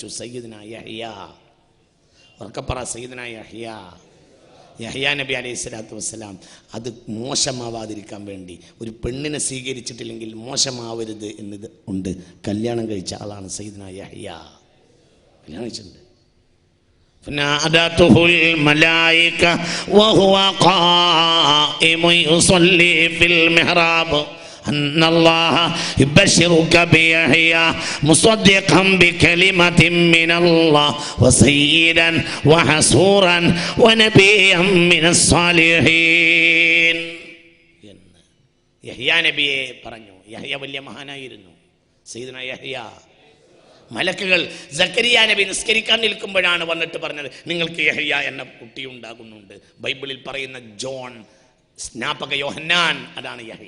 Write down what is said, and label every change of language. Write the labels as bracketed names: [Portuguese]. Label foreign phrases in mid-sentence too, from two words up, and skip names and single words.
[Arabic] സയ്യിദുനാ യഹ്യ, ഉറക്കപ്പറ സയ്യിദുനാ യഹ്യ نبي عليه الصلاة والسلام. [Malayalam] അത് മോശമാവാതിരിക്കാൻ വേണ്ടി, ഒരു പെണ്ണിനെ സ്വീകരിച്ചിട്ടില്ലെങ്കിൽ മോശമാവരുത് എന്നത് ഉണ്ട്, കല്യാണം കഴിച്ച ആളാണ് സയ്യിദുനാ യഹ്യ. കല്യാണം കഴിച്ചിട്ടുണ്ട്. [Arabic] فنادته الملائكة وهو قائم يصلي في المحراب أن الله يبشرك بيحيى مصدقا بكلمة من الله وسيدا وحصورا ونبيا من الصالحين. [Malayalam] യഹ്യ നബിയെ പറഞ്ഞു. യഹ്യ വലിയ മഹാനായിരുന്നു, സയ്യിദുനാ യഹ്യ. മലക്കുകൾ സക്കരിയ നബി നിസ്കരിക്കാൻ നിൽക്കുമ്പോഴാണ് വന്നിട്ട് പറഞ്ഞത്, നിങ്ങൾക്ക് യഹ്യ എന്ന കുട്ടി ഉണ്ടാകുന്നുണ്ട്. ബൈബിളിൽ പറയുന്ന ജോൺ, സ്നാപക യോഹന്നാൻ, അതാണ് യഹ്യ.